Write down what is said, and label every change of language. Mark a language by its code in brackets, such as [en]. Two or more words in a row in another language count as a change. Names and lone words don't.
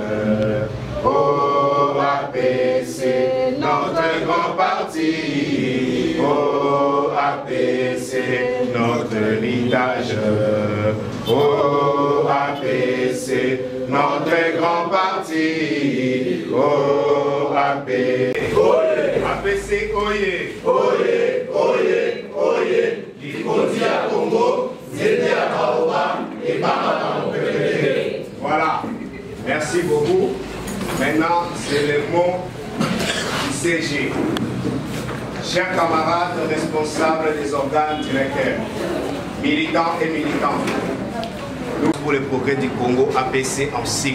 [fr] Au APC, notre grand parti. Au APC, notre héritage. Au APC, notre grand parti. Au Mbappé. Oye. APC oye. Oye, oye, oye. Likondi à Congo, c'était à Baoba et Bama PPT. Voilà. Merci beaucoup. Maintenant, c'est le mot du CG. Chers camarades responsables des organes directeurs, militants et militantes, nous pour le progrès du Congo, APC en sigle.